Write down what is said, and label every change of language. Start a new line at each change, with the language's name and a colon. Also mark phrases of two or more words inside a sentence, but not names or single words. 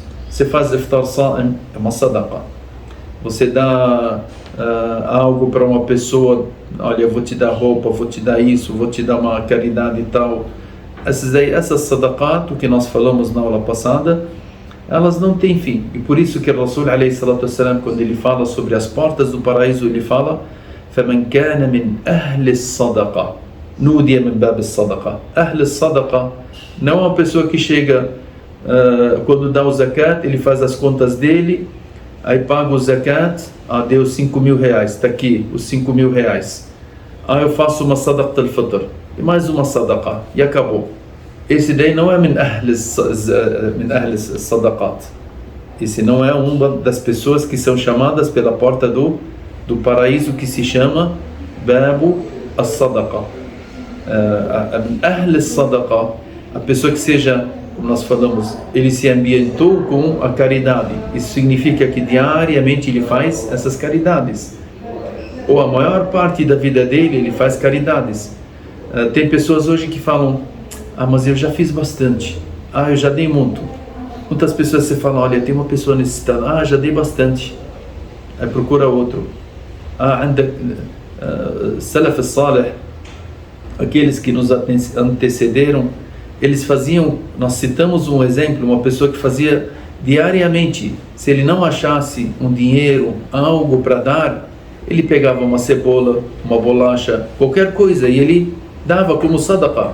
Portuguese: Você faz
Arabic: إفطار صائم,
Portuguese: é uma sadaqa. Você dá algo para uma pessoa, olha, eu vou te dar roupa, vou te dar isso, vou te dar uma caridade e tal. Essas sadaqat, que nós falamos na aula passada, elas não têm fim. E por isso que o Rasul
Arabic: عليه الصلاة والسلام,
Portuguese: quando ele fala sobre as portas do paraíso, ele fala
Arabic: فَمَنْ كَانَ مِنْ أَهْلِ الصَّدَقَةِ نُودِيَ مِنْ بَابِ الصَّدَقَةِ. أهل الصدقة
Portuguese: não é uma pessoa que chega, quando dá o zakat, ele faz as contas dele, aí paga o zakat, deu 5 mil reais, está aqui os 5 mil reais. Eu faço uma
Arabic: صدقة الفطر,
Portuguese: e mais uma sadaqa, e acabou. Esse daí não é
Arabic: من أهل الصدقات.
Portuguese: Esse não é uma das pessoas que são chamadas pela porta do paraíso, que se chama Babu as-Sadaqa.
Arabic: من أهل صدقة,
Portuguese: a pessoa que seja como nós falamos, ele se ambientou com a caridade. Isso significa que diariamente ele faz essas caridades. Ou a maior parte da vida dele, ele faz caridades. Tem pessoas hoje que falam, mas eu já fiz bastante. Eu já dei muito. Muitas pessoas você fala, olha, tem uma pessoa necessitada. Já dei bastante. Aí procura outro.
Arabic: السلف الصالح,
Portuguese: aqueles que nos antecederam, eles faziam, nós citamos um exemplo, uma pessoa que fazia diariamente, se ele não achasse um dinheiro, algo para dar, ele pegava uma cebola, uma bolacha, qualquer coisa, e ele dava como sadaqa.